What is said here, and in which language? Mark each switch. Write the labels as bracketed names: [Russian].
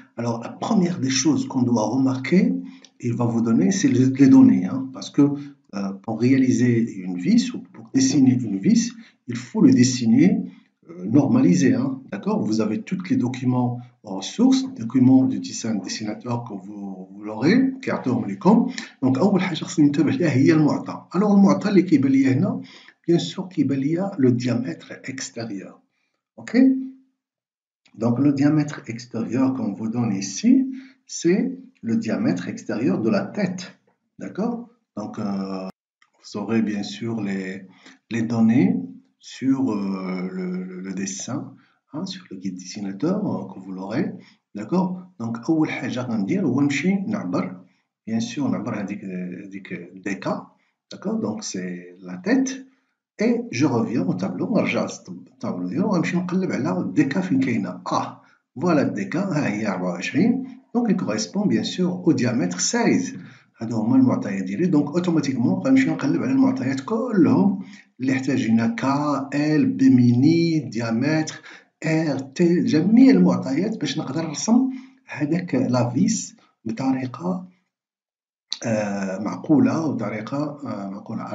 [French] Alors, la première des choses qu'on doit remarquer, il va vous donner, c'est les données, hein, parce que pour réaliser une vis ou pour dessiner une vis, il faut le dessiner normalisé, hein, d'accord? Vous avez tous les documents en ressources, documents du dessinateur que vous l'aurez [Arabic] كيعطيهم لكم. Donc أول حاجة خصني ننتبه لها هي المعطى. Alors المعطى اللي كيبان لي هنا bien sûr كيبان لي [French] le diamètre extérieur. OK? Donc le diamètre extérieur qu'on vous donne ici, c'est le diamètre extérieur de la tête. D'accord? Donc vous aurez bien sûr les données sur le dessin, hein, sur le guide dessinateur que vous l'aurez. D'accord? [Arabic] Donc أول حاجة غندير هو نمشي نعبر bien sûr نعبر هذيك ديكا. [French] D'accord? Donc c'est la tête. Et je reviens au tableau, [Arabic] نرجع للطابلو ديالو وغنمشي نقلب على الديكا فين كاينة. Voilà الديكا ها هي 24. [French] Donc il correspond bien sûr au diamètre 16. [Arabic] هادو هما المعطيات ديالي. Donc اوتوماتيكمون غنمشي نقلب على المعطيات كلهم اللي احتاجينا كا ال بي ميني ديامتر ار تي جميع المعطيات باش نقدر نرسم هذاك لافيس بطريقة معقولة وبطريقة معقولة.